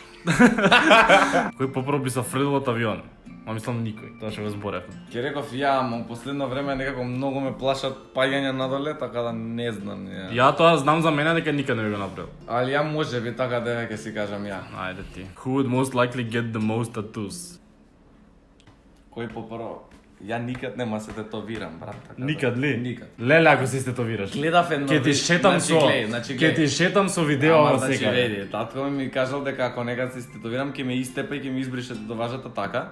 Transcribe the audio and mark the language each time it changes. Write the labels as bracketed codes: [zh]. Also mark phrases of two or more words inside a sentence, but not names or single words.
[mk] Кој попрво би се фрлил од авион? Ма мислам никој, тоа што го зборевме. Ке реков ја, ама последно време некако многу ме плашат паѓања надоле, така да не знам. Ја тоа знам за мене дека никад не би го направил. Али ја може би така дека ќе си кажам ја. Ајде ти. [en] Who would most likely get the most tattoos? [mk] Кој попрво? Ја никад нема се тетовирам, брат. Така Никад ли? Никад. Леле ако се тетовираш. Гледав едно. Ќе ти шетам со ќе ти шетам со видео Ама, во значи, секаде. види, татко ми кажал дека ако некад се тетовирам ќе ме истепа и ќе ме избрише татоважата така.